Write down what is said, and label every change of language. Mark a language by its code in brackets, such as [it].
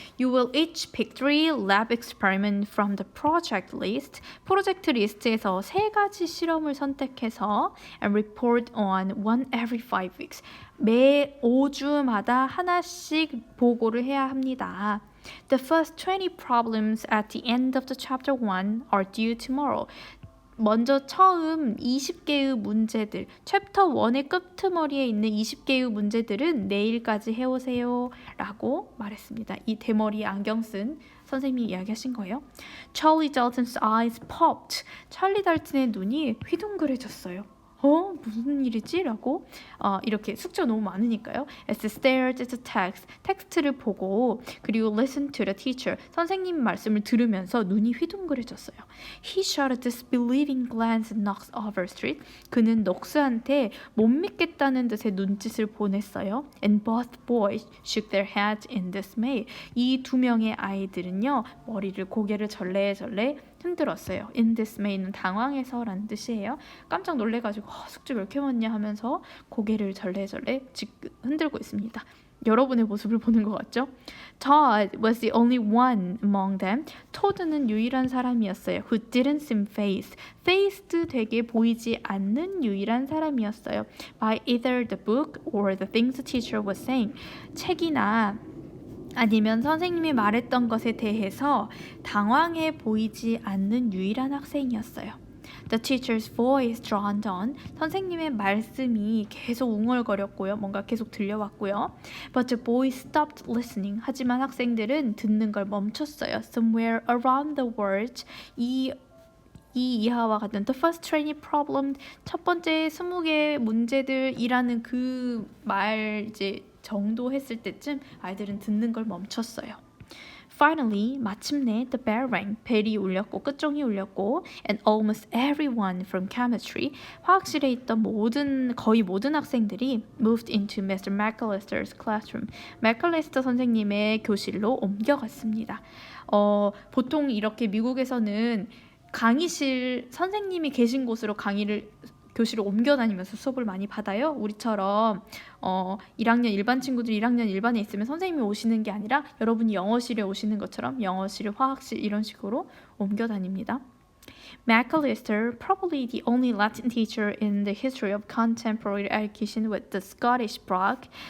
[en] You will each pick 3 lab experiments from the project list. [ko] 프로젝트 리스트에서 3가지 실험을 선택해서 [en] and report on one every 5 weeks. [ko] 매 5주마다 하나씩 보고를 해야 합니다. [en] The first 20 problems at the end of the chapter 1 are due tomorrow. [ko] 먼저 처음 20개의 문제들, 챕터 1의 끝머리에 있는 20개의 문제들은 내일까지 해오세요 라고 말했습니다. 이 대머리 안경 쓴 선생님이 이야기하신 거예요. [en] Charlie Dalton's eyes popped. [ko] 찰리 달튼의 눈이 휘둥그레졌어요. 무슨 일이지? 라고 이렇게 숙제가 너무 많으니까요. [en] As they stared at the text, [ko] 텍스트를 보고 그리고 [en] listened to the teacher, [ko] 선생님 말씀을 들으면서 눈이 휘둥그레졌어요. [en] He shot a disbelieving glance at Knox Overstreet. [ko] 그는 넉스한테 못 믿겠다는 듯의 눈짓을 보냈어요. [en] And both boys shook their heads in dismay. [ko] 이 2명의 아이들은요, 고개를 절레절레 흔들었어요. In dismay는 당황해서라는 뜻이에요. 깜짝 놀래가지고 숙제 왜 이렇게 많냐 하면서 고개를 절레절레 흔들고 있습니다. 여러분의 모습을 보는 것 같죠? [en] Todd was the only one among them. [ko] 토드는 유일한 사람이었어요. [en] Who didn't seem fazed. [ko] Fazed 되게 보이지 않는 유일한 사람이었어요. [en] By either the book or the things the teacher was saying. [ko] 책이나 아니면 선생님이 말했던 것에 대해서 당황해 보이지 않는 유일한 학생이었어요. [en] The teacher's voice droned on. [ko] 선생님의 말씀이 계속 웅얼거렸고요. 뭔가 계속 들려왔고요. [en] But the boys stopped listening. [ko] 하지만 학생들은 듣는 걸 멈췄어요. [en] Somewhere around the words, [ko] 이하와 같은 [en] the first 20 problem, [ko] 첫 번째 20개 문제들이라는 그 말 정도 했을 때쯤 아이들은 듣는 걸 멈췄어요. [en] Finally, 마침내 the bell rang. [ko] 벨이 울렸고 끝종이 울렸고 [en] and almost everyone from chemistry, [ko] 화학실에 있던 거의 모든 학생들이 [en] moved into Mr. McAllister's classroom. [ko] 맥칼리스터 선생님의 교실로 옮겨갔습니다. 보통 이렇게 미국에서는 강의실 선생님이 계신 곳으로 교실을 옮겨 다니면서 수업을 많이 받아요. 우리처럼 1학년 일반 친구들이 1학년 일반에 있으면 선생님이 오시는 게 아니라 여러분이 영어실에 오시는 것처럼 영어실, 화학실 이런 식으로 옮겨 다닙니다. [en] McAllister, probably the only Latin teacher in the history of contemporary education with the Scottish brogue.